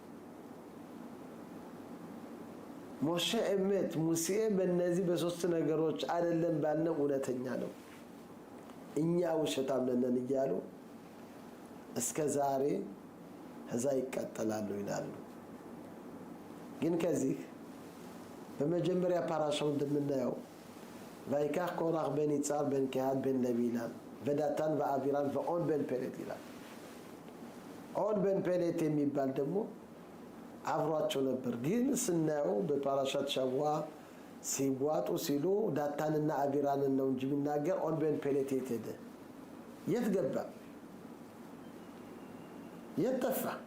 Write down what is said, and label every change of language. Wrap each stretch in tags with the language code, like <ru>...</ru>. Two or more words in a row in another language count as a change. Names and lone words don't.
<am>ሞሼ እመት ሙሴ በእነዚህ በሶስት ነገሮች አይደለም ባልነው እውነተኛ ነው፣ እኛ ውሸታም ነን እያሉ እስከ ዛሬ እዛ ይቀጥላሉ ይላሉ። ግን ከዚህ በመጀመሪያ ፓራሻው እንደምናየው</am> <he>ויקח קורח בן יצהר בן קהת בן לבילם ודתן ואבירם ואון בן פלט</he> <am>ይላል። ኦን በን ፔሌት የሚባል ደግሞ አብሯቸው ነበር። ግን ስናየው በፓራሻት ሸዋ ሲዋጡ ሲሉ ዳታንና አቢራንን ነው እንጂ የሚናገር ኦን በን ፔሌት የት ሄደ? የት ገባ? የት ጠፋ?</am>